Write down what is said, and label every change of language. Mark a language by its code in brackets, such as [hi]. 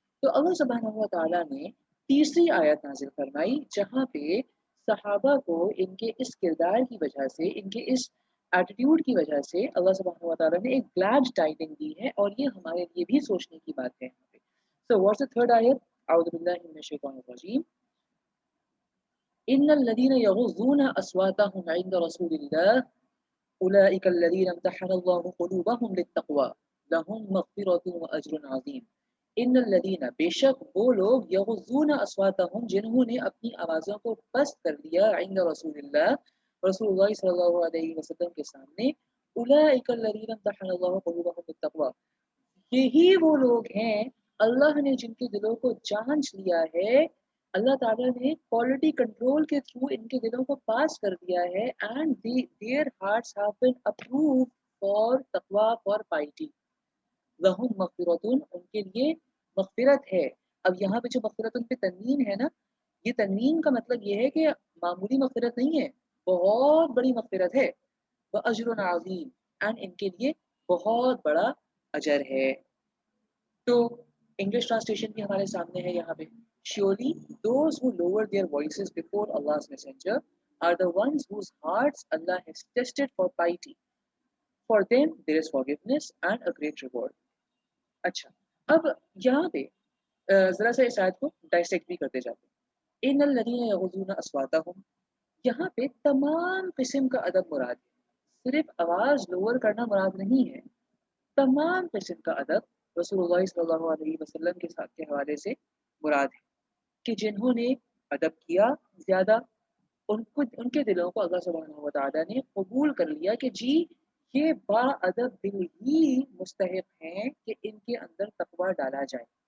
[ur] تو اللہ سبحانہ و تعالیٰ نے تیسری آیت نازل فرمائی جہاں پہ صحابہ کو ان کے اس کردار کی وجہ سے، ان کے اس ایٹیٹیوڈ کی وجہ سے اللہ سبحانہ و تعالیٰ نے ایک گلیڈ ٹائٹنگ دی ہے، اور یہ ہمارے لیے بھی سوچنے کی بات ہے. [en] So what's the third ayat? [ar] اعوذ باللہ من الشیطان الرجیم. ان الذين يغضون اصواتهم عند رسول الله اولئك الذين امتحن الله قلوبهم للتقوى لهم مغفرة واجر عظیم. ان الذين [ur] بے شک وہ لوگ [ar] یغضون اصواتهم [ur] جنہوں نے اپنی آوازوں کو پست کر دیا [ar] عند رسول اللہ [ur] رسول اللہ صلی اللہ علیہ وسلم کے سامنے. [ar] اولئک الذین امتحن اللہ قلوبهم بالتقوی، [ur] یہی وہ لوگ ہیں اللہ نے جن کے دلوں کو جانچ لیا ہے. اللہ تعالیٰ نے کوالٹی کنٹرول کے تھرو ان کے دلوں کو پاس کر دیا ہے. [en] And their hearts have been approved for تقوی for piety. [ar] لہم مغفرتن، [ur] ان کے لیے مغفرت ہے. اب یہاں پہ جو مغفرتن پہ تنوین ہے نا، یہ تنوین کا مطلب یہ ہے کہ معمولی مغفرت نہیں ہے، بہت بڑی مغفرت ہے. [ar] وَأَجْرٌ عَظِيمٌ، [ur] اینڈ ان کے لیے بہت بڑا اجر ہے. تو انگلش ٹرانسلیشن بھی ہمارے سامنے ہے یہاں پہ. [en] Surely those who lower their voices before Allah's messenger are the ones whose hearts Allah has tested for piety. For them there is forgiveness and a great reward. [ur] اچھا، اب یہاں پہ ذرا سا اس آیت کو ڈائسیکٹ بھی کرتے جاتے ہیں. [ar] ان الذین یغضون اصواتهم، [ur] یہاں پہ تمام قسم کا ادب مراد ہے. صرف آواز لوور کرنا مراد نہیں ہے، تمام قسم کا ادب رسول اللہ صلی اللہ علیہ وسلم کے ساتھ کے حوالے سے مراد ہے کہ جنہوں نے ادب کیا زیادہ ان کے دلوں کو اللہ سبحانہ و تعالیٰ نے قبول کر لیا کہ جی یہ با ادب دل ہی مستحق ہیں کہ ان کے اندر تقوی ڈالا جائے.